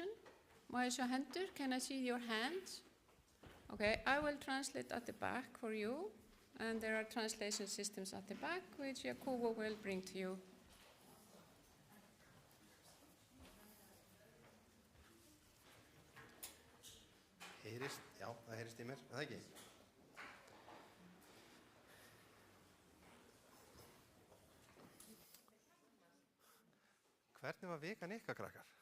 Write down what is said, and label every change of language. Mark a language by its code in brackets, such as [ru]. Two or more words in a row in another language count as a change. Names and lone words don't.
[is] Má ég sjá hendur? [en] Can I see your hands? Okay, I will translate at the back for you. And there are translation systems at the back, which Jakobo will bring to you. [is] Heyrist? Já, það heyrist í mér, er það ekki? Hvernig var vikan ykkar, krakkar?